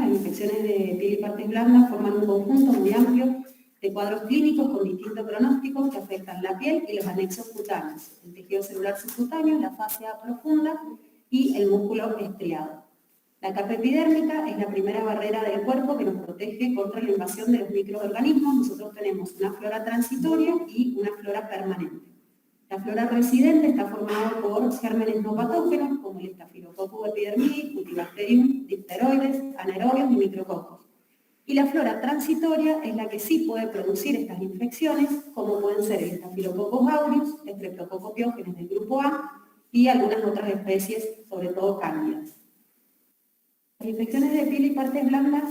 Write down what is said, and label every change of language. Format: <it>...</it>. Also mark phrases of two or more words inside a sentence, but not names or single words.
<es>Las infecciones de piel y partes blandas forman un conjunto muy amplio de cuadros clínicos con distintos pronósticos que afectan la piel y los anexos cutáneos, el tejido celular subcutáneo, la fascia profunda y el músculo estriado. La capa epidérmica es la primera barrera del cuerpo que nos protege contra la invasión de los microorganismos. Nosotros tenemos una flora transitoria y una flora permanente. La flora residente está formada por gérmenes no patógenos como el Staphylococcus epidermidis, Cutibacterium, difteroides, anaerobios y micrococos. Y la flora transitoria es la que sí puede producir estas infecciones, como pueden ser el Staphylococcus aureus, Streptococcus pyogenes del grupo A y algunas otras especies, sobre todo cándidas. Las infecciones de piel y partes blandas,</es>